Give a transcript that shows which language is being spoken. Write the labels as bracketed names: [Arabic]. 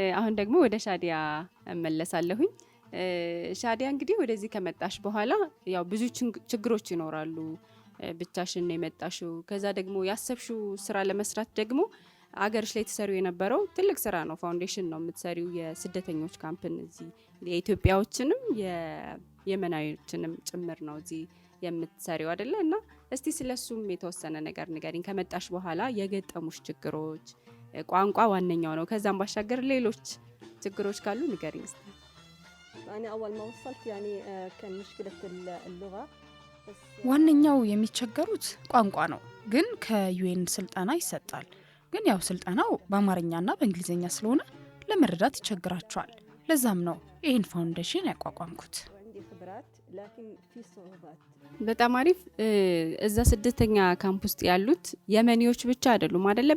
[Amharic] አሁን ደግሞ ወደ ሻዲያ እመለሳለሁኝ። ሻዲያ እንግዲህ ወደዚህ ከመጣሽ በኋላ ያው ብዙ ችግሮች ይኖራሉ። ብቻሽን ነው የመጣሽው። ከዛ ደግሞ ያሰብሽው ስራ ለመስራት ደግሞ አገርሽ ላይ ተሰሩ የነበረው ትልቅ ስራ ነው። ፋውንዴሽን ነው የምትሰሪው፣ የስደተኞች ካምፕን እዚህ የኢትዮጵያዎችንም የየመናዊዎችንም ጭምር ነው እዚህ የምትሰሪው አይደለ? እና እስቲ ስለሱም የተወሰነ ነገር ንገሪኝ። ከመጣሽ በኋላ የገጠሙሽ ችግሮች፣ ቋንቋ ዋነኛው ነው። ከዛም ባሻገር ሌሎች ችግሮች ካሉ ንገሪኝ እስቲ። [Arabic] أنا أول ما وصلت يعني كان مشكلة اللغة بس [Amharic] ዋነኛው የሚቸገሩት ቋንቋ ነው። ግን ከዩኤን ስልጠና ይሰጣል። ግን ያው ስልጠናው በአማርኛና በእንግሊዝኛ ስለሆነ ለመረዳት ይቸግራቸዋል። ለዛም ነው ይህን ፋውንዴሽን ያቋቋምኩት። [Arabic] وعندي خبرات لكن في صعوبات. [Amharic] በጣም አሪፍ። እዛ ስደተኛ ካምፕ ውስጥ ያሉት የመኒዎች ብቻ አይደሉም አይደለ?